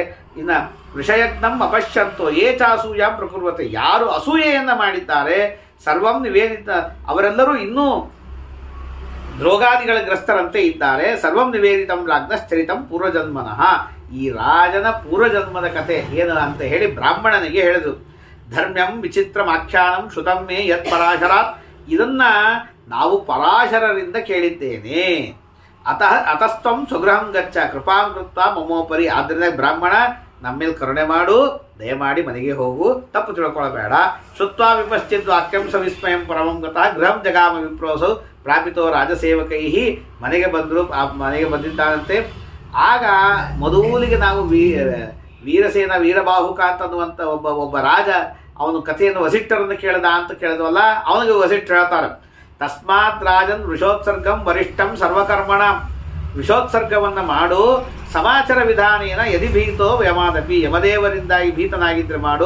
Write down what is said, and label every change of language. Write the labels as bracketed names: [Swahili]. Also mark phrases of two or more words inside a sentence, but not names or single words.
[Kannada] ಇನ್ನು [Sanskrit] ವೃಷಯಜ್ಞಂ ಅಪಶ್ಯಂತೋ ಯೇ ಚಾಸೂಯಾಂ ಪ್ರಕುರ್ವತೆ, [Kannada] ಯಾರು ಅಸೂಯೆಯನ್ನು ಮಾಡಿದ್ದಾರೆ [Sanskrit] ಸರ್ವಂ ನಿವೇದಿತ, [Kannada] ಅವರೆಲ್ಲರೂ ಇನ್ನೂ ರೋಗಾದಿಗಳ ಗ್ರಸ್ತರಂತೆ ಇದ್ದಾರೆ. [Sanskrit] ಸರ್ವಂ ನಿವೇದಿತಂ ರಾಜ್ಞಶ್ಚರಿತಂ ಪೂರ್ವಜನ್ಮನಃ, [Kannada] ಈ ರಾಜನ ಪೂರ್ವಜನ್ಮದ ಕಥೆ ಏನು ಅಂತ ಹೇಳಿ ಬ್ರಾಹ್ಮಣನಿಗೆ ಹೇಳಿದರು. [Sanskrit] ಧರ್ಮ್ಯಂ ವಿಚಿತ್ರಮಾಖ್ಯಾನಂ ಶ್ರುತಂ ಮೇ ಯತ್ ಪರಾಶರಾತ್, [Kannada] ಇದನ್ನು ನಾವು ಪರಾಶರರಿಂದ ಕೇಳಿದ್ದೇನೆ. [Sanskrit] ಅತಸ್ತ್ವಂ ಸ್ವಗೃಹಂ ಗಚ್ಚ ಕೃಪಾಂ ಕೃತ್ವ ಮಮೋಪರಿ, [Kannada] ಆದ್ದರಿಂದ ಬ್ರಾಹ್ಮಣ ನಮ್ಮೇಲೆ ಕರುಣೆ ಮಾಡು, ದಯಮಾಡಿ ಮನೆಗೆ ಹೋಗು, ತಪ್ಪು ತಿಳ್ಕೊಳ್ಳಬೇಡ. [Sanskrit] ಶ್ರುತ್ವಾ ವಿಪಶ್ಚಿತ್ ವಾಕ್ಯಂ ಸವಿಸ್ಮಯಂ ಪರಮಂ ಗತಃ ಗೃಹಂ ಜಗಾಮ ವಿಪ್ರೋಸೌ ಪ್ರಾಪಿತೋ ರಾಜಸೇವಕೈ. [Kannada] ಮನೆಗೆ ಬಂದರು, ಮನೆಗೆ ಬಂದಿದ್ದಾನಂತೆ. ಆಗ ಮೊದಲಿಗೆ ನಾವು ವೀರಸೇನ ವೀರಬಾಹುಕ ಅಂತನ್ನುವಂಥ ಒಬ್ಬ ರಾಜ ಅವನು ಕಥೆಯನ್ನು ವಸಿಷ್ಠರನ್ನು ಕೇಳಿದ ಅಂತ ಕೇಳಿದ್ವಲ್ಲ, ಅವನಿಗೆ ವಸಿಷ್ಠ ಹೇಳ್ತಾರೆ [Sanskrit] ತಸ್ಮಾತ್ ರಾಜನ್ ವೃಷೋತ್ಸರ್ಗಂ ವರಿಷ್ಠಂ ಸರ್ವಕರ್ಮಣ, [Kannada] ವೃಷೋತ್ಸರ್ಗವನ್ನು ಮಾಡು, [Sanskrit] ಸಮಾಚಾರ ವಿಧಾನೇನ ಯದಿ ಭೀತೋ ಯಮಾದಪಿ, [Kannada] ಯಮದೇವರಿಂದಾಗಿ ಭೀತನಾಗಿದ್ದರೆ ಮಾಡು.